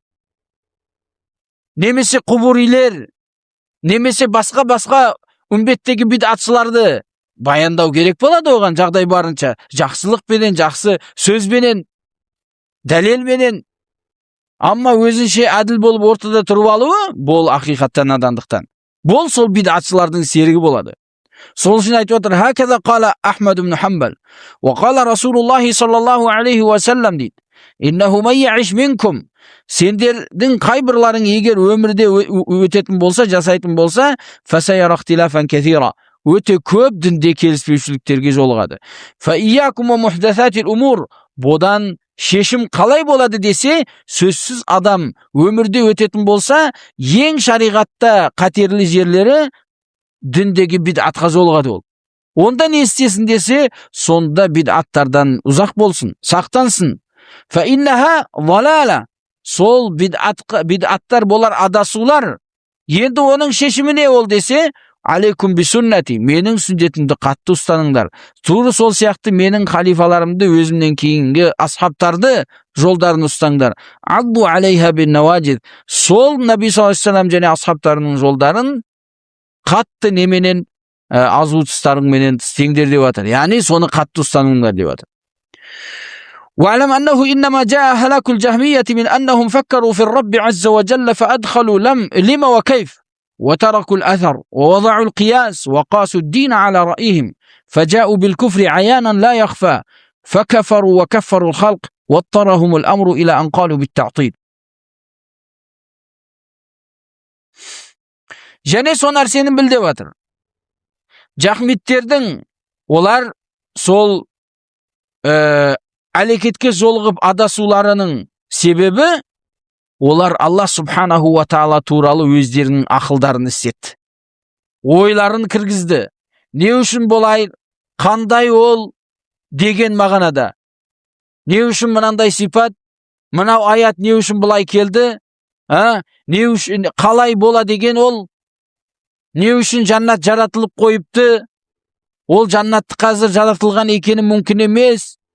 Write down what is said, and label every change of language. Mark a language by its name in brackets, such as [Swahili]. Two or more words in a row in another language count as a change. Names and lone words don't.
[Kazakh] Немесе құбурилер, немесе басқа үмбеттегі бидатшыларды баяндау керек болады оған жағдай барынша. Жақсылықпенен, жақсы сөзбенен, дәлелменен. Амма өзінше әділ болып ортада тұрып алуы, бұл ақиқаттан надандықтан. Бұл сол бидатшылардың серігі болады. [Arabic] Сол үшін айтып отыр: "هكذا قال أحمد بن حنبل، وقال رسول الله صلى الله عليه وسلم" дейді. "إنه من يعش منكم", [Kazakh] сендердің қайбірларың егер өмірде өтетін болса, жасайтын болса, [Arabic] فسيرى اختلافا كثيرا, [Kazakh] өте көп дінде келіспеушіліктерге жолығады. [Arabic] فإياكم ومحدثات الأمور, [Kazakh] бодан шешім қалай болады десе, сөзсіз адам өмірде өтетін болса, ең шариғатта қатерлі жерлері діндегі бидатқа жолығады ол. Онда не істесін десе, сонда бидаттардан ұзақ болсын, сақтансын. [Arabic] فإنها ضلالة, [Kazakh] сол бидаттар болар адасулар. Енді оның шешімі не ол десе, [Arabic] عليكم بسنتي, [Kazakh] менің сүннетімді қатты ұстаныңдар. Тура сол сияқты менің халифаларымды, өзімнен кейінгі асхабтарды жолдарын ұстаңдар. [Arabic] عضوا عليها بالنواجذ, [Kazakh] сол Наби [Arabic] صلى الله عليه وسلم [Kazakh] және асхабтарының жолдарын қатты неменен азу тістарыңменен тістеңдер деп жатыр. Яғни соны қатты ұстаныңдар деп жатыр. [Arabic] واعلم أنه إنما جاء هلاك الجهمية من أنهم فكروا في الرب عز وجل فأدخلوا لم وكيف وتركوا الأثر ووضعوا القياس وقاسوا الدين على رأيهم فجاءوا بالكفر عيانا لا يخفى فكفروا وكفروا الخلق واضطرهم الأمر إلى أن قالوا بالتعطيل. [Kazakh] Және со нәрсені біл деп жатыр. Жахмиттердің олар сол әрекетке жолығып адасуларының себебі олар Алла [Arabic] سبحانه وتعالى [Kazakh] туралы өздерінің ақылдарын істетті. Ойларын кіргізді. Не үшін болай, қандай ол деген мағынада. Не үшін мынандай сипат, мынау аят не үшін бұлай келді, не үшін қалай бола деген ол, не үшін жаннат жаратылып қойыпты, ол жаннатты қазір жаратылған екені мүмкін емес,